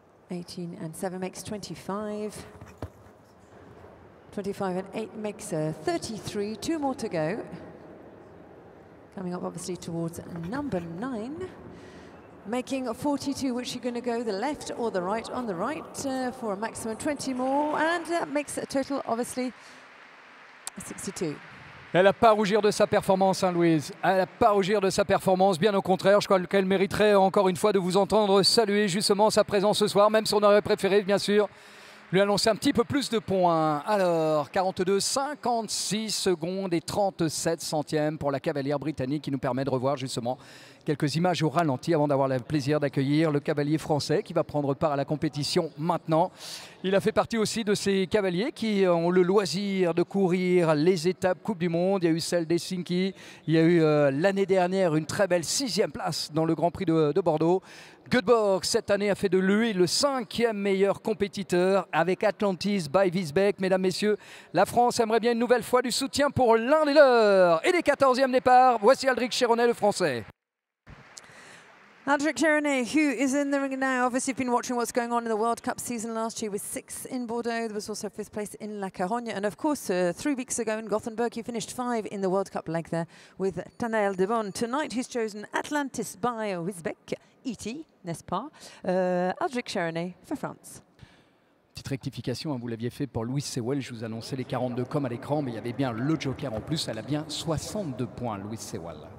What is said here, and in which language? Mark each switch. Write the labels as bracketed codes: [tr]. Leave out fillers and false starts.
[en] 18 and 7 makes 25. 25 and 8 makes 33. 2 more to go. Coming up obviously towards number 9. Making 42, which you're going to go the left or the right. On the right for a maximum 20 more. And that makes a total obviously 62. [fr] Elle n'a pas à rougir de sa performance, hein, Louise. Elle n'a pas à rougir de sa performance, bien au contraire. Je crois qu'elle mériterait encore une fois de vous entendre saluer justement sa présence ce soir, même si on aurait préféré, bien sûr, lui annoncer un petit peu plus de points. Alors, 42, 56 secondes et 37 centièmes pour la cavalière britannique, qui nous permet de revoir justement quelques images au ralenti avant d'avoir le plaisir d'accueillir le cavalier français qui va prendre part à la compétition maintenant. Il a fait partie aussi de ces cavaliers qui ont le loisir de courir les étapes Coupe du Monde. Il y a eu celle d'Helsinki, il y a eu l'année dernière une très belle 6e place dans le Grand Prix de Bordeaux. Göteborg, cette année, a fait de lui le 5e meilleur compétiteur avec Atlantis by Wiesbeck. Mesdames, messieurs, la France aimerait bien une nouvelle fois du soutien pour l'un des leurs. Et les 14e départs, voici Aldric Chéronnet, le Français. [en] Aldric Chéronnet, who is in the ring now. Obviously, you've been watching what's going on in the World Cup season last year with 6 in Bordeaux. There was also 5th place in La Carogne. And of course, 3 weeks ago in Gothenburg, he finished 5 in the World Cup leg there with Tanael Devon. Tonight, he's chosen Atlantis by Wiesbeck, E.T., [fr] n'est-ce pas? [en] Aldric Chéronnet for France. [fr] Petite rectification, hein, vous l'aviez fait pour Louise Sewell. Je vous annonçais les 42 comme à l'écran, mais il y avait bien le joker en plus. Elle a bien 62 points, Louise Sewell.